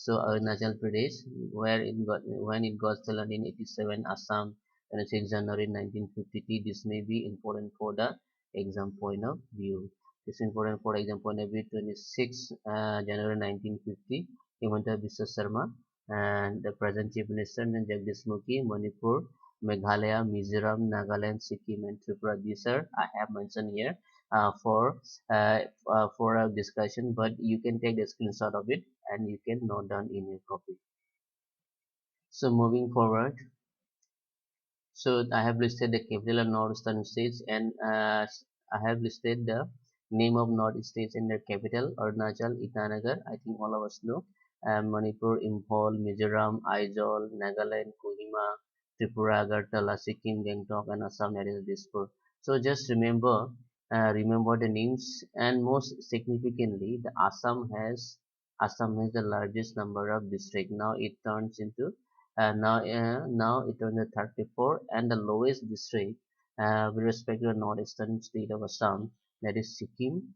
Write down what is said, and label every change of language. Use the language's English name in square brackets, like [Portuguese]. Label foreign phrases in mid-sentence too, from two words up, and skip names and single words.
[English] So Arunachal Pradesh, when it got settled in 87, Assam, 26 January 1953. This may be important for the exam point of view. This is important for exam point of view. 26 January 1950, Himanta Biswa Sharma and the present Chief Minister Jagdish Mukhi, Manipur, Meghalaya, Mizoram, Nagaland, Sikkim, and Tripura. These are I have mentioned here uh, for uh, for a discussion, but you can take the screenshot of it and you can note down in your copy. So moving forward, so I have listed the capital of northeastern states and I have listed the name of north states and their capital: Arunachal, Itanagar. I think all of us know. Manipur, Imphal, Mizoram, Aizawl, Nagaland, Kohima, Tripura, Agartala, Sikkim, Gangtok, and Assam, that is Dispur. So just remember the names, and most significantly, the Assam has the largest number of districts. Now it turns to 34, and the lowest district with respect to the northeastern state of Assam, that is Sikkim.